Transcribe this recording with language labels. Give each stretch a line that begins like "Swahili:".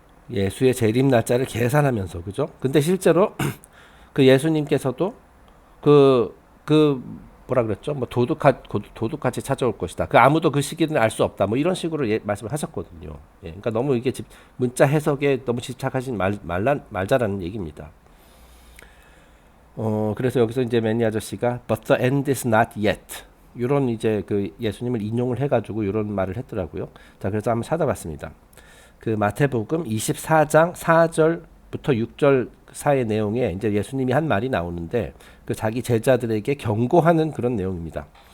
Korean: 예수의 재림 날짜를 계산하면서, 그죠? 근데 실제로 그 예수님께서도 그 뭐라 그랬죠? 뭐 도둑같이 찾아올 것이다. 그 아무도 그 시기는 알 수 없다. 뭐 이런 식으로 말씀을 하셨거든요. 예, 그러니까 너무 이게 문자 해석에 너무 집착하지 말자라는 얘기입니다. 그래서 여기서 이제 매니 아저씨가
English: But the end is not yet.
Korean: 이런 이제 그 예수님을 인용을 해가지고 이런 말을 했더라고요. 자, 그래서 한번 찾아봤습니다. 그 마태복음 24장 4절부터 6절 사이의 내용에 이제 예수님이 한 말이 나오는데 그 자기 제자들에게 경고하는 그런 내용입니다.